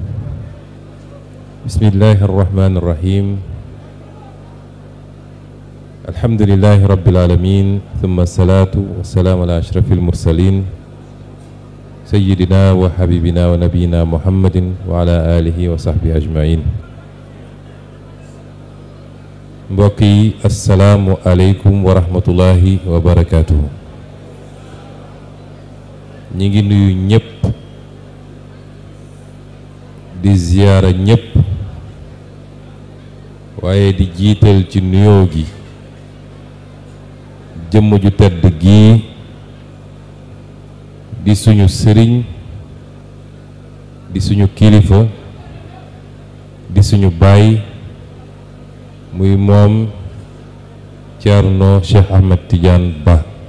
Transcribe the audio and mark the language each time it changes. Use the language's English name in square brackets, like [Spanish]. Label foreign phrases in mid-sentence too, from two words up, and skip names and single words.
[Arabic] بسم الله الرحمن الرحيم. الحمد لله رب العالمين، ثم الصلاة والسلام على أشرف المرسلين سيدنا وحبيبنا ونبينا محمد وعلى آله وصحبه أجمعين. [Wolof] mbokk yi [Arabic] السلام عليكم ورحمة الله وبركاته. [Wolof] ñi ngi nuyu ñëpp di ziyaara ñëpp, waaye di jiital ci nuyoo gi jëmm ju tedd gii di suñu sëriñ, di suñu kilifa, di suñu baay, muy moom Thierno Cheikh Ahmed Tidiane Ba.